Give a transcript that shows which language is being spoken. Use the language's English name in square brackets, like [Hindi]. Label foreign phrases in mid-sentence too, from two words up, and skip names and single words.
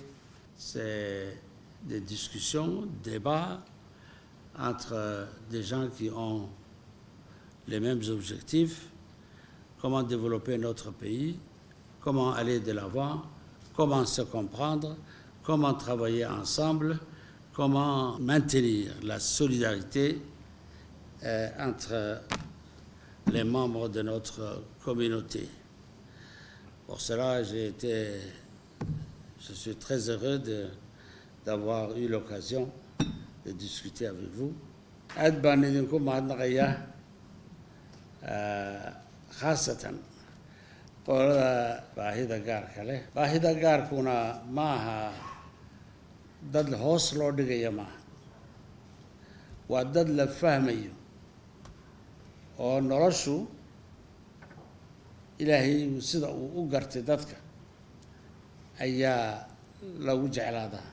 [French] C'est des discussions, débats entre des gens qui ont les mêmes objectifs, comment développer notre pays, comment aller de l'avant, comment se comprendre, comment travailler ensemble, comment maintenir la solidarité entre les membres de notre communauté. Pour cela, je suis très heureux d'avoir eu l'occasion de discuter avec vous. [Somali] aad baan idinku mahadnaqayaa khaasatan qolada baahida gaarka leh. Baahida gaarkuna ma aha dad hoos loo dhigaya maaha, waa dad la fahmayo oo noloshu ilaahay sida uu u gartay dadka ayaa lagu jeclaadaa.